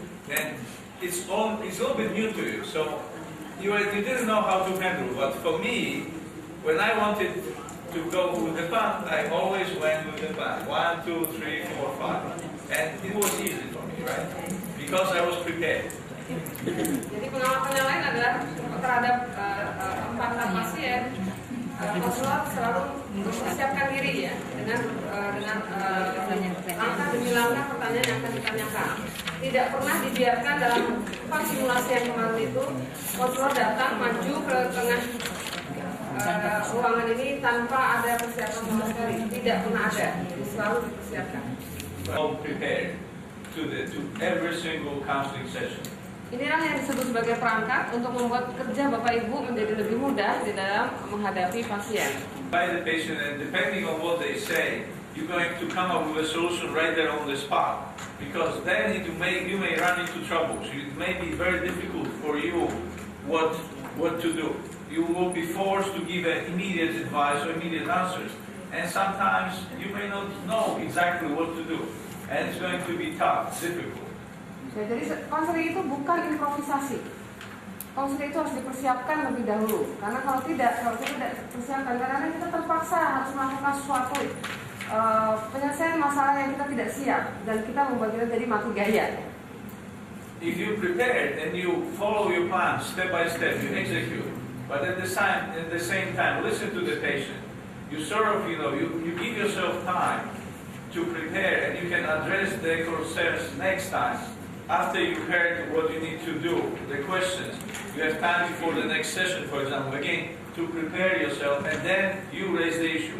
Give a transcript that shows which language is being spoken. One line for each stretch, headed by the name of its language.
English: And it's a little bit new to you. So you didn't know how to handle. But for me, when I wanted to go with the plan, I always went with the plan. 1, 2, 3, 4, 5. And it was easy for me, right? Because I was prepared.
Indonesian: Jadi pengamatan yang lain adalah terhadap empat pasien, konselor selalu mempersiapkan diri ya dengan langkah demi langkah pertanyaan yang akan ditanyakan. Tidak pernah dibiarkan dalam simulasi yang kemarin itu konselor datang maju ke tengah ruangan ini tanpa ada persiapan sama sekali. Tidak pernah ada, selalu dipersiapkan.
English: Well prepared to every single counseling session.
Indonesian: Inilah yang disebut sebagai perangkat untuk membuat kerja Bapak Ibu menjadi lebih mudah di dalam menghadapi pasien.
English: By the patient, and depending on what they say, you're going to come up with a solution right there on the spot. Because then you may run into troubles. It may be very difficult for you what to do. You will be forced to give an immediate advice or immediate answers. And sometimes you may not know exactly what to do. And it's going to be tough, difficult.
Indonesian: Ya, jadi konseling itu bukan improvisasi. Konseling itu harus dipersiapkan lebih dahulu. Karena kalau tidak dipersiapkan, kadang-kadang kita terpaksa harus melakukan sesuatu penyelesaian masalah yang kita tidak siap dan kita membaginya jadi mati gaya.
English: If you prepared and you follow your plan step by step, you execute. But at the same time, listen to the patient. You sort of, you give yourself time to prepare, and you can address their concerns next time. After you heard what you need to do, the questions, you have time before the next session, for example, again, to prepare yourself, and then you raise the issue.